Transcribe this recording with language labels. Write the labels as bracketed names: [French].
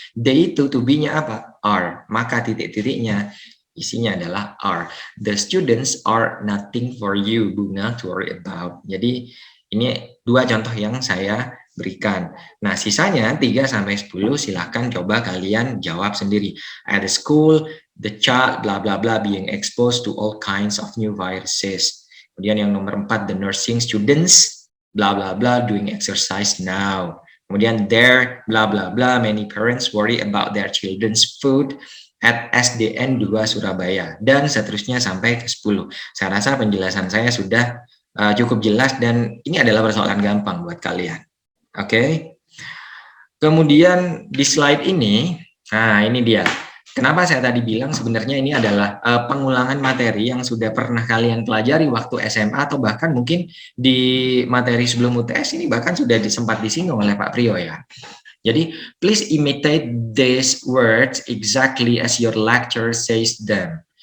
[Indonesian] They itu to be-nya apa? Are. Maka titik-titiknya isinya adalah are. [English] The students are nothing for you, Bunga, to worry about. [Indonesian] Jadi ini dua contoh yang saya berikan. Nah, sisanya 3-10 silahkan coba kalian jawab sendiri. [English] At the school, the child bla bla bla being exposed to all kinds of new viruses. [Indonesian] Kemudian yang nomor 4, [English] the nursing students bla bla bla doing exercise now. Kemudian there bla bla bla many parents worry about their children's food at SDN 2 Surabaya, [Indonesian] dan seterusnya sampai ke 10. Saya rasa penjelasan saya sudah cukup jelas dan ini adalah persoalan gampang buat kalian. Oke. Kemudian di slide ini, nah ini dia. Kenapa saya tadi bilang sebenarnya ini adalah pengulangan materi yang sudah pernah kalian pelajari waktu SMA atau bahkan mungkin di materi sebelum UTS ini bahkan sudah sempat disinggung oleh Pak Priyo ya. [English] Jadi, please imitate these words exactly as your lecturer says them.